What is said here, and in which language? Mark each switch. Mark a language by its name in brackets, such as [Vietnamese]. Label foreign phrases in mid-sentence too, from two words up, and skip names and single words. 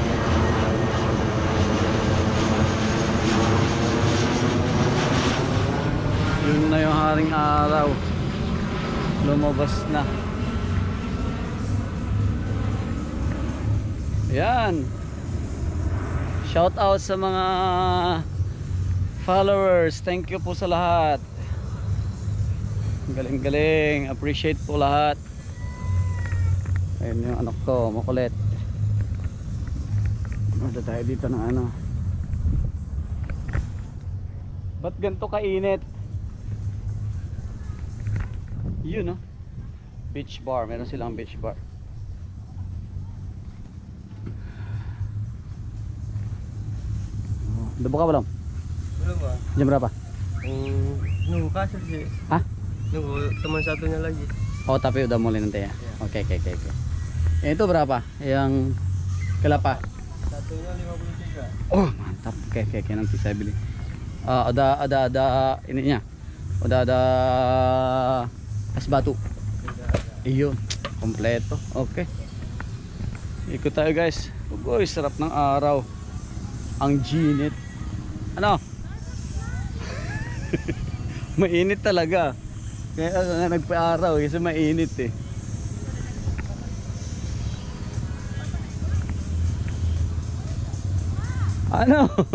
[Filipino] Yun na yung haring araw. Lumabas na. Ayan. [English] Shout out [Filipino] sa mga followers. [English] Thank you [Filipino] po sa lahat. Galing-galing. Appreciate po lahat. Ayun yung anak ko, makulit. Mada tayo dito ng ano. Ba't ganito kainit? Yun, no? [English] Beach bar. [Filipino] Meron silang [English] beach bar. [Filipino] Diba ka ba lang? Wala ba? [Indonesian] Jam berapa? Nunggu kasih sih. Hah? Nunggu teman satunya lagi. Oh, tapi udah mulai nanti ya? Iya. Oke. Itu berapa? Yang kelapa? Satunya 53. Oh, mantap. Oke, nanti saya beli. Ada ininya. Udah ada es batu. [Filipino] Iyo, kompleto. Oke. Ikut tayo guys. Uy, sarap ng araw. Ang ginit. Ano? Mainit talaga. Kaya nga nagpa-araw kasi mainit eh. Ano?